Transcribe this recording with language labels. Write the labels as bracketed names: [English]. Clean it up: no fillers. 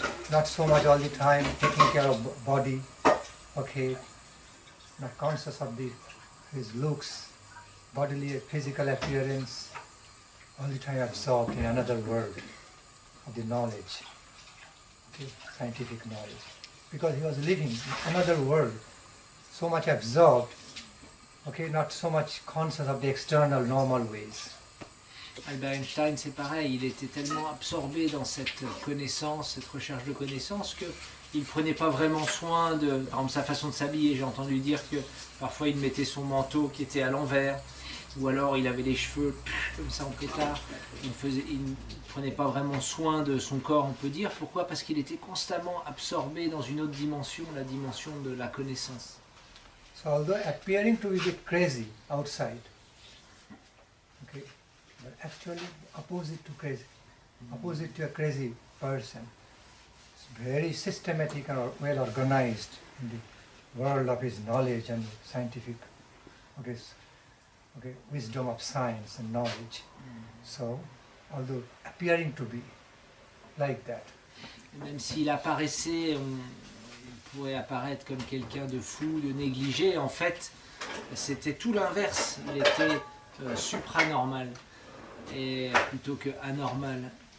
[English] Not so much all the time taking care of body. Okay, not conscious of his looks, bodily, physical appearance. All the time absorbed in another world of the knowledge, okay, scientific knowledge. Because he was living in another world, so much absorbed, okay, not so much conscious of the external normal ways. [French] Albert Einstein, c'est pareil, il était tellement absorbé dans cette connaissance, cette recherche de connaissance, qu'il ne prenait pas vraiment soin de, par exemple, sa façon de s'habiller. J'ai entendu dire que parfois il mettait son manteau qui était à l'envers, ou alors il avait les cheveux comme ça en pétard. Il ne prenait pas vraiment soin de son corps, on peut dire. Pourquoi? Parce qu'il était constamment absorbé dans une autre dimension, la dimension de la connaissance. [English] So although appearing to be a bit crazy outside, okay, but actually opposite to crazy. opposite to a crazy person. It's very systematic and well organized in the world of his knowledge and scientific, wisdom of science and knowledge. So, although appearing to be like that. [French] Même s'il apparaissait, il pourrait apparaître comme quelqu'un de fou, de négligé, en fait, c'était tout l'inverse. Il était supranormal et plutôt que anormal.